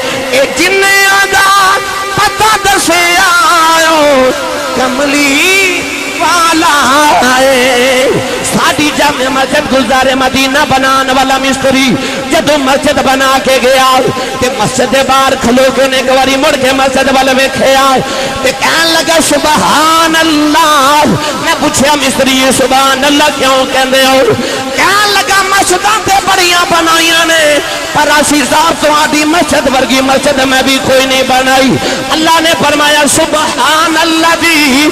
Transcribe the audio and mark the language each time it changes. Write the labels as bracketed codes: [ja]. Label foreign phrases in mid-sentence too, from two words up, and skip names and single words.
[pa] جنہیں آدھا پتہ دسیا او کملی والا ہے. ساڑی جامع مسجد گلزار مدینہ بنان والا مستری جدو مسجد بنا کے گیا تے مسجد بار کھلو کے نے گواری مڑ کے مسجد والے میں کھیا تے کہن لگا [ar] سبحان اللہ. [pa] میں پوچھیا مستری [ar] سبحان اللہ [pa] کیوں کہندے ہو؟ کہن لگا مسجداں تے بڑیاں بنائیاں نے پر اسی صاحب تو آدھی مسجد ورگی مسجد میں بھی کوئی نہیں بنائی. اللہ نے فرمایا [ar] سبحان اللہ [pa] دی.